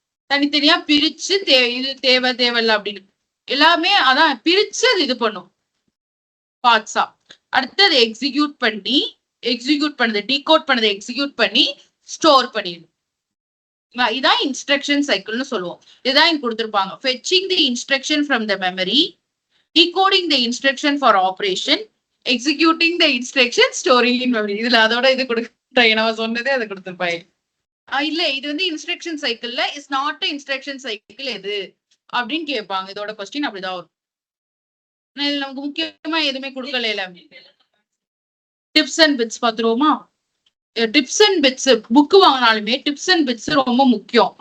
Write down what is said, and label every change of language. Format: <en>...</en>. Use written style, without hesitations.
<ta>தனித்தனியா பிரிச்சு இது தேவையில்ல அப்படின்னு எல்லாமே அதான் பிரிச்சு அது இது பண்ணும் பார்ட்ஸா. அடுத்து அதை எக்ஸிக்யூட் பண்ணுது, டீகோட் பண்ணதை எக்ஸிக்யூட் பண்ணி ஸ்டோர் பண்ணிடும். இதான் இன்ஸ்ட்ரக்ஷன் சைக்கிள்னு சொல்லுவோம். இதுதான் இங்க கொடுத்திருப்பாங்க.</ta> <en>fetching the instruction from the memory, decoding the instruction for operation, executing the instruction, storing in memory.</en> <ta>இதுல அதோட இது கொடுத்தாங்க. நம்ம சொன்னதே அதை கொடுத்திருப்பாங்க. இல்ல இது வந்து இன்ஸ்ட்ரக்ஷன் சைக்கிள்ல</ta> <en>is not instruction cycle</en> <ta>எது அப்படின்னு கேட்பாங்க. இதோட கொஸ்டின் அப்படிதான் வரும். நமக்கு முக்கியமா எதுவுமே கொடுக்கல. Tips and bits பாத்துருவோமா? Tips and bits book வாங்கினாலுமே tips and bits ரொம்ப முக்கியம்.</ta>